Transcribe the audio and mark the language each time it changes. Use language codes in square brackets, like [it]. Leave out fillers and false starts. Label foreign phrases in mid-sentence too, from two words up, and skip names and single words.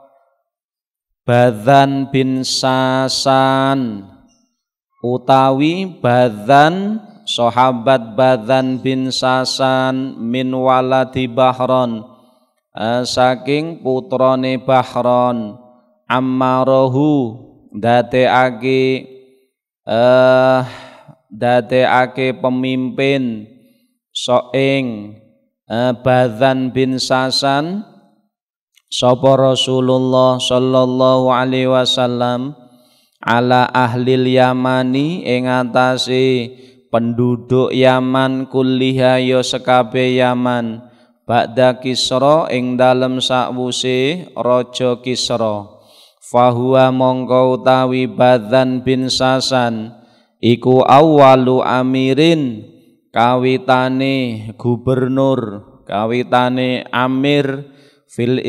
[jv] Badzan bin Sasan utawi Badzan sahabat Badzan bin Sasan [ar] من ولد [jv] Bahron saking putrane Bahron ammarahu dadekake pemimpin soing Badzan bin Sasan sapa Rasulullah [ar] صلى الله عليه وسلم على أهل اليمن [jv] ing atase penduduk Yaman kulliha ya sekabe Yaman ba'da Kisra ing dalem sakwuse Raja Kisra fahuwa mongko utawi Badzan bin Sasan iku [ar] أول أمير [jv] kawitane gubernur kawitane amir fil